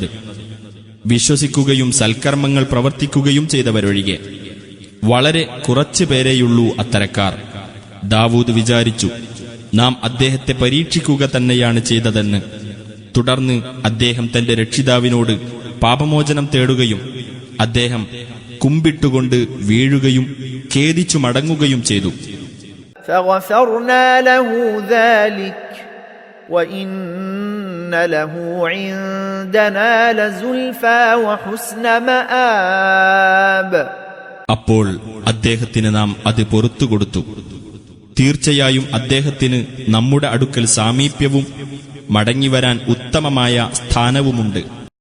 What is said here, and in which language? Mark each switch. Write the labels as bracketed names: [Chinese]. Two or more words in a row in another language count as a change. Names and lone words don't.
[Malayalam] വിശ്വസിക്കുകയും സൽക്കർമ്മങ്ങൾ പ്രവർത്തിക്കുകയും ചെയ്തവരൊഴികെ വളരെ കുറച്ചു പേരെയുള്ളൂ അത്തരക്കാർ. ദാവൂദ് വിചാരിച്ചു, നാം അദ്ദേഹത്തെ പരീക്ഷിക്കുക തന്നെയാണ് ചെയ്തതെന്ന്. തുടർന്ന് അദ്ദേഹം തന്റെ രക്ഷിതാവിനോട് പാപമോചനം തേടുകയും അദ്ദേഹം കുമ്പിട്ടുകൊണ്ട് വീഴുകയും ഖേദിച്ചു മടങ്ങുകയും ചെയ്തു. [Arabic] فغفرنا له ذلك وإن له عندنا لزلفى وحسن مآب. [Malayalam] അപ്പോൾ അദ്ദേഹത്തിന് നാം അത് പൊറുത്തുകൊടുത്തു. തീർച്ചയായും അദ്ദേഹത്തിന് നമ്മുടെ അടുക്കൽ സാമീപ്യവും മടങ്ങിവരാൻ ഉത്തമമായ സ്ഥാനവുമുണ്ട്.